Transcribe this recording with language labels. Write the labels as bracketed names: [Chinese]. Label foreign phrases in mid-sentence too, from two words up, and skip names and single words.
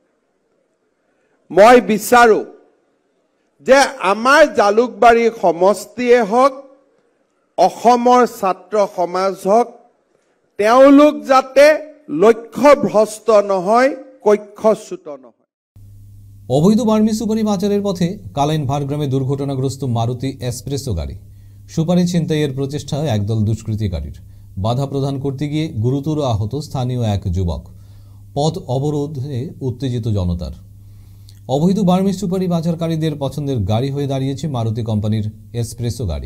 [Assamese] মই বিচাৰোঁ যে আমাৰ জালুকবাৰী সমষ্টিয়ে হওক, অসমৰ ছাত্ৰ সমাজ হওক, তেওঁলোক যাতে লক্ষ্যভ্ৰষ্ট নহয়, কক্ষচ্যুত নহয়। [Bangla] অবৈধ বার্মি সুপারি পাচারের পথে কালাইন ভারগ্রামে দুর্ঘটনাগ্রস্ত মারুতি এসপ্রেসো গাড়ি। সুপারি ছিনতাইয়ের প্রচেষ্টায় একদল দুষ্কৃতিকারীর বাধা প্রদান করতে গিয়ে গুরুতর আহত স্থানীয় এক যুবক। পথ অবরোধে উত্তেজিত জনতার। অবৈধ বার্মি সুপারি পাচারকারীদের পছন্দের গাড়ি হয়ে দাঁড়িয়েছে মারুতি কোম্পানির এসপ্রেসো গাড়ি।